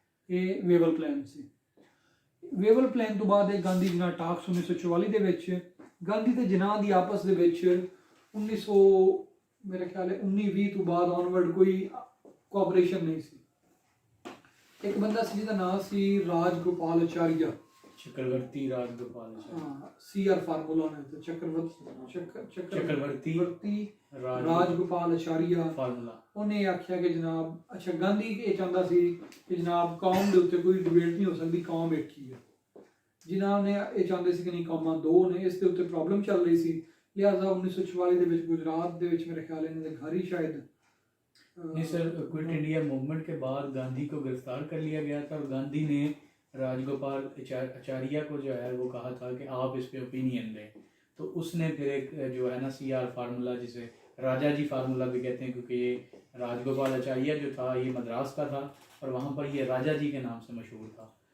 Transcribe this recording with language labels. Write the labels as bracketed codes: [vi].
[pa] ਇਹ ਵੇਵਲ ਪਲਾਨ ਸੀ। ਵੇਵਲ ਪਲਾਨ ਤੋਂ ਬਾਅਦ ਇਹ ਗਾਂਧੀ ਜਿਨਾਹ ਟਾਕਸ 1944 ਦੇ ਵਿੱਚ, ਗਾਂਧੀ ਤੇ ਜਿਨਾਹ ਦੀ ਆਪਸ ਦੇ ਵਿੱਚ 1900 ਮੇਰੇ ਖਿਆਲ ਹੈ 1920 ਤੋਂ ਬਾਅਦ ਆਨਵਰਡ ਕੋਈ ਕੋਆਪਰੇਸ਼ਨ ਨਹੀਂ ਸੀ। ਇੱਕ ਬੰਦਾ ਸੀ ਜਿਹਦਾ ਨਾਮ ਸੀ ਰਾਜ ਗੋਪਾਲ ਆਚਾਰੀਆ, [hi] चक्रवर्ती राजगोपालाचारी हाँ CR फार्मूला ने तो चक्रवर्ती राजगोपालाचार्य फार्मूला [pa] ਉਹਨੇ ਆਖਿਆ ਕਿ ਜਨਾਬ ਅੱਛਾ ਗਾਂਧੀ ਇਹ ਚਾਹੁੰਦਾ ਸੀ ਕਿ ਜਨਾਬ ਕੌਮ ਦੇ ਉੱਤੇ ਕੋਈ ਡਿਬੇਟ ਨਹੀਂ ਹੋ ਸਕਦੀ, ਕੌਮ ਇੱਕ ਹੀ ਹੈ। ਜਿਨ੍ਹਾਂ ਨੇ ਇਹ ਚਾਹੁੰਦੇ ਸੀ ਕਿ ਨਹੀਂ ਕੌਮਾਂ ਦੋ ਨੇ, ਇਸ ਦੇ ਉੱਤੇ ਪ੍ਰੋਬਲਮ ਚੱਲ ਰਹੀ ਸੀ। ਲਿਹਾਜ਼ਾ 1944 ਦੇ ਵਿੱਚ ਗੁਜਰਾਤ ਦੇ ਵਿੱਚ ਮੇਰੇ ਖਿਆਲ ਇਹਨਾਂ ਦੇ ਘਰ ਹੀ ਸ਼ਾਇਦ [hi] नहीं सर, क्विट इंडिया मूवमेंट के बाद गांधी को गिरफ्तार कर लिया गया था और गांधी ने राजगोपाल आचार्य को जो है वो कहा था कि आप इस पे ओपिनियन दें। तो उसने फिर एक जो है ना CR फार्मूला, जिसे राजा जी फार्मूला भी कहते हैं, क्योंकि ये राजगोपाल आचार्य जो था ये मद्रास का था और वहाँ पर ये राजा जी के नाम से मशहूर था।